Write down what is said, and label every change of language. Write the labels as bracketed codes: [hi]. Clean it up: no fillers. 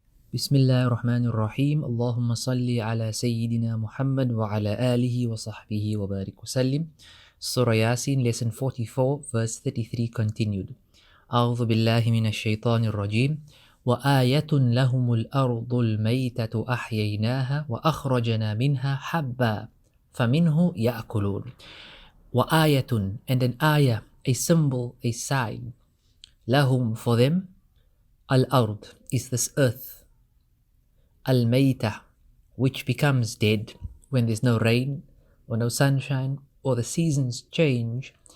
[ar] بسم الله الرحمن الرحيم اللهم صل على سيدنا محمد وعلى آله وصحبه وبارك وسلم. [en] Surah Yasin, lesson 44, verse 33 continued. [ar] أعوذ بالله من الشيطان الرجيم. وآية لهم الأرض الميتة أحييناها وأخرجنا منها حبا فمنه يأكلون. وآية, [en] and an ayah, a symbol, a sign. [ar] لهم, [en] for them. Al-ard is this earth. Al-maytah, which becomes dead when there's no rain or no sunshine or the seasons change.